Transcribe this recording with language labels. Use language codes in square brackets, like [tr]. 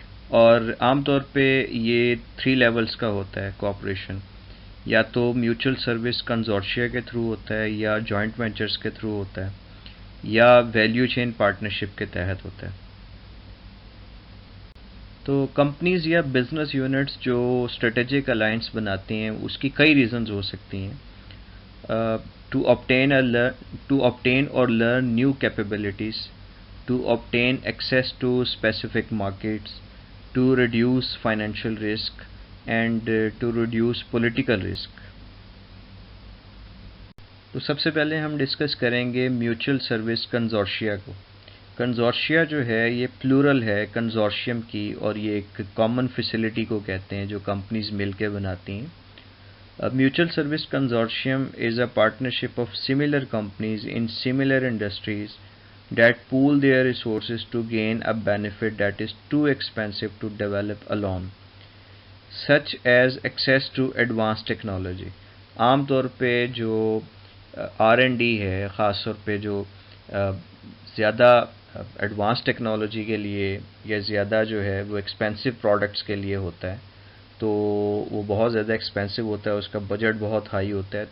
[ur] اور عام طور پہ یہ 3 لیولز کا ہوتا ہے کوآپریشن, یا تو میوچل سروس کنزورشیا کے تھرو ہوتا ہے, یا جوائنٹ وینچرز کے تھرو ہوتا ہے, یا ویلیو چین پارٹنرشپ کے تحت ہوتا ہے. تو کمپنیز یا بزنس یونٹس جو اسٹریٹجک الائنس بناتی ہیں اس کی کئی ریزنز ہو سکتی ہیں. [en] To obtain or learn new capabilities, to obtain access to specific markets, to reduce financial risk, and to reduce political risk. [ur] تو سب سے پہلے ہم ڈسکس کریں گے میوچل سروس کنزورشیا کو. کنزورشیا جو ہے یہ پلورل ہے کنزورشیم کی, اور یہ ایک کامن فیسلٹی کو کہتے ہیں جو کمپنیز مل کے بناتی ہیں. [en] Mutual service consortium is a partnership of similar companies in similar industries that pool their resources to gain a benefit that is too expensive to develop alone, such as access to advanced technology. [ur] عام طور پہ جو R&D ہے, خاص طور پہ جو زیادہ ایڈوانس ٹیکنالوجی کے لیے یا زیادہ جو ہے وہ ایکسپینسو پروڈکٹس کے لیے ہوتا ہے, تو وہ بہت زیادہ ایکسپینسو ہوتا ہے, اس کا بجٹ بہت ہائی ہوتا ہے.